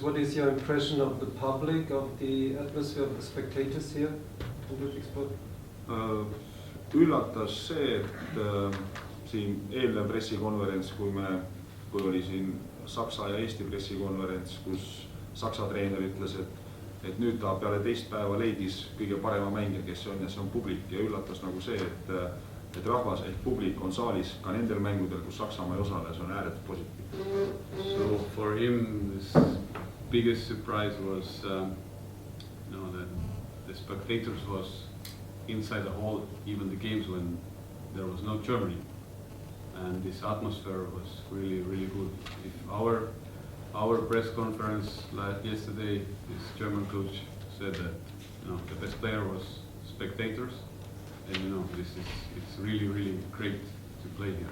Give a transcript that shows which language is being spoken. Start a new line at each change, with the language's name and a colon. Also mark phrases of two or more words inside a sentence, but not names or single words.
English: What is your impression of the public, of the atmosphere of the spectators here in Ludwigsburg?
Estonian: Üllatas see, et siin eelnev pressikonverents, kui oli siin Saksa ja Eesti pressikonverents, kus Saksa treener ütles, et nüüd ta peale teist päeva leidis kõige parema mängija, kes on, ja see on publik, ja üllatas nagu see, et rahvas ehk publik on saalis ka nendel mängudel, kus Saksamaa ei osale, see on ääretult positiivne.
English: So for him, this biggest surprise was that the spectators was inside the hall, even the games when there was no Germany, and this atmosphere was really, really good. If our press conference yesterday, this German coach said that the best player was spectators, and it's really, really great to play here.